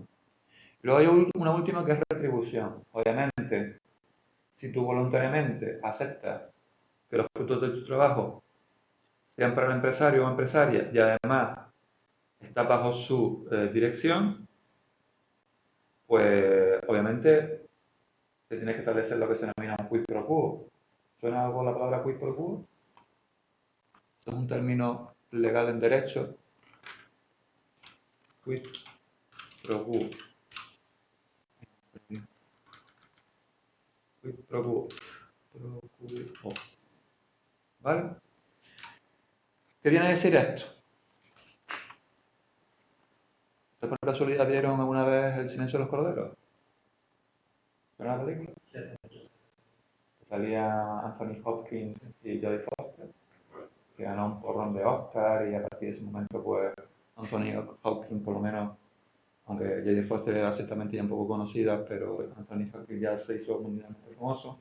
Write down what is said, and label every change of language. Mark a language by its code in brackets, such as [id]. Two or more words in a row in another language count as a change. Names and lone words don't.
[es] Luego hay una última que es retribución. Obviamente, si tú voluntariamente aceptas que los frutos de tu trabajo sean para el empresario o empresaria y además está bajo su dirección, pues obviamente se tiene que establecer lo que se denomina un [la] quid pro quo. [es] ¿Suena algo la palabra [la] quid pro quo? [es] Esto es un término legal en derecho [la] quid pro quo. Quid pro quo. Pro quo. [es] ¿Vale? ¿Qué viene a decir esto? ¿Ustedes por casualidad vieron alguna vez El silencio de los corderos? ¿Vieron la película? Sí. Salía Anthony Hopkins y Jodie Foster, que ganó un porrón de Oscar, y a partir de ese momento, pues, Anthony Hopkins, por lo menos, aunque Jodie Foster era ciertamente ya un poco conocida, pero Anthony Hopkins ya se hizo mundialmente famoso.